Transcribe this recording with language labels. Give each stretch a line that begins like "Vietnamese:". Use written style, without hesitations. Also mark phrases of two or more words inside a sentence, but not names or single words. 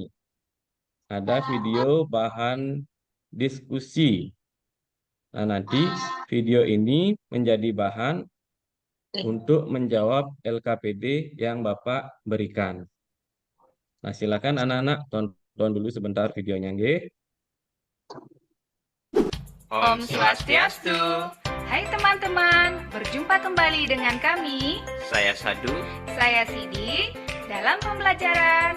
Indonesian: Ada video bahan diskusi. Nah, nanti video ini menjadi bahan untuk menjawab LKPD yang Bapak berikan. Nah, silakan anak-anak tonton dulu sebentar videonya, nggih. Om Swastiastu. Hai teman-teman, berjumpa kembali dengan kami, Saya Sadu, saya Sidi, dalam pembelajaran